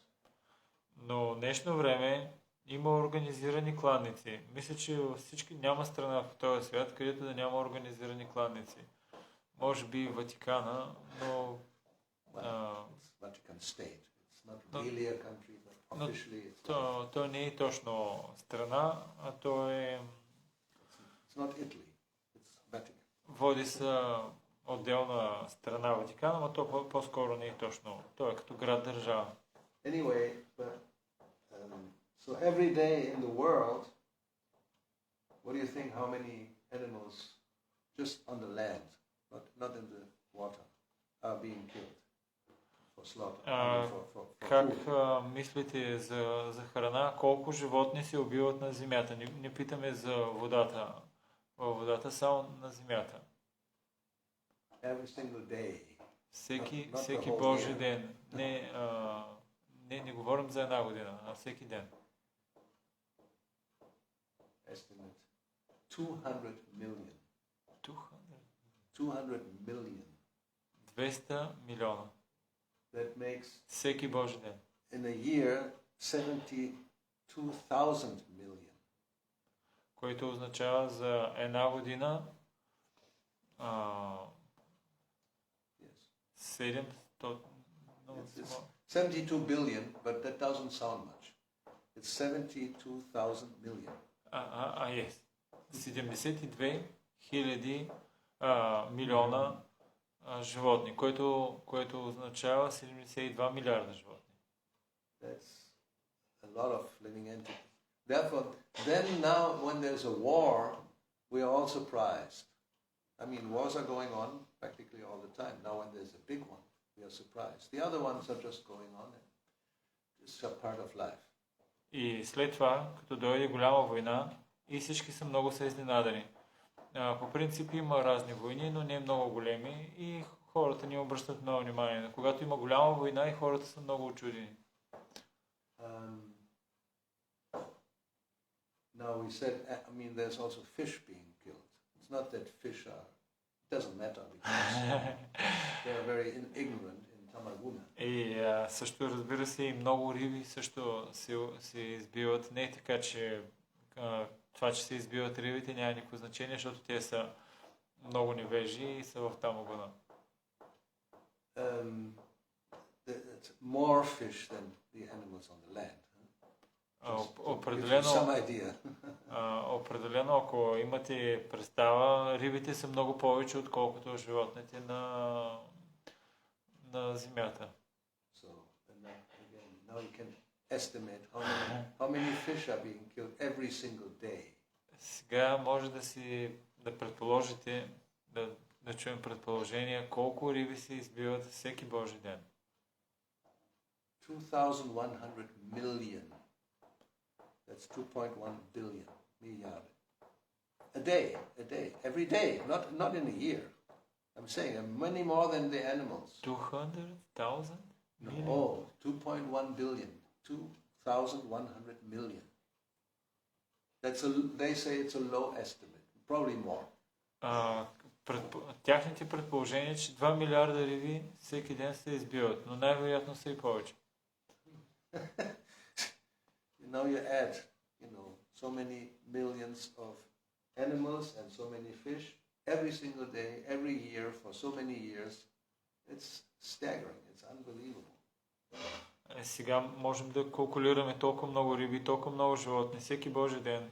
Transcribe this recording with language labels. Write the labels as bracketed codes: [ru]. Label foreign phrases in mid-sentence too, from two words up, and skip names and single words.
[bg] Но в днешно време има организирани кланници. Мисля, че във всички няма страна в този свят, където да няма организирани кланници. Може би Ватикана, но... [en] It's Vatican State. It's not really a country, but officially it's... [bg] То не е точно страна, а то е... [en] It's not Italy. It's Vatican. [bg] Води се отделна страна Ватикана, но то по-скоро не е точно. То е като град-държава. [en] Anyway, but so every day in the world, what do you think? How many animals just on the land, not in the water, are being killed for slaughter? For [bg] Как [en] food? [bg] мислите за храна? Колко животни се убиват на земята? Не питаме за водата. Във водата само на земята. [en] Every single day. [bg] Всеки Божи ден. Не говорим за една година, а всеки ден. [en] Estimate 200 million. 200 million. [bg] 200 милиона. [en] That makes [bg] Всеки Божи ден. [en] in a year 72,000 million. [bg] Който означава за една година 700... [en] It's 72 billion, but that doesn't sound much. It's 72,000 million. Yes. [bg] 72 хиляди милиона животни, което означава 72 милиарда животни. [en] That's a lot of living entities. Therefore, then now when there's a war, we are all surprised. I mean, wars are going on practically all the time. Now when there's a big one, we are surprised. The other ones are just going on and it's a part of life. [bg] И след това, като дойде голяма война, и всички са много изненадани. По принцип има разни войни, но не много големи и хората не обръщат много внимание. Когато има голяма война и хората са много учудени. [en] Now we said, I mean, there's also fish being killed. It's not that fish are, it doesn't matter because they are very ignorant in Tamaguna. [bg] И също разбира се и много риби също се избиват. Не е така, че това, че се избиват рибите няма никакво значение, защото те са много невежи и са в Тамагуна. [en] It's more fish than the animals on the land. [bg] Определено, ако имате представа, рибите са много повече, отколкото животните на земята. [en] So, now you can estimate how many fish are being killed every single day. [bg] Сега може да предположите, да чуем предположения колко риби се избиват всеки Божи ден. [en] 2,100 million. That's 2.1 billion. Milliard. A day, every day, not in a year. I'm saying many more than the animals. 200,000? No, 2.1 billion. 2,100 million. They say it's a low estimate. Probably more. [bg] Тяхните предположения, че 2 милиарда риби всеки ден се избиват, но най-вероятно са и повече. [en] You add, so many millions of animals and so many fish every single day, every year for so many years. It's staggering. It's unbelievable. [bg] Сега можем да калкулираме толкова много риби, толкова много животни всеки Божи ден.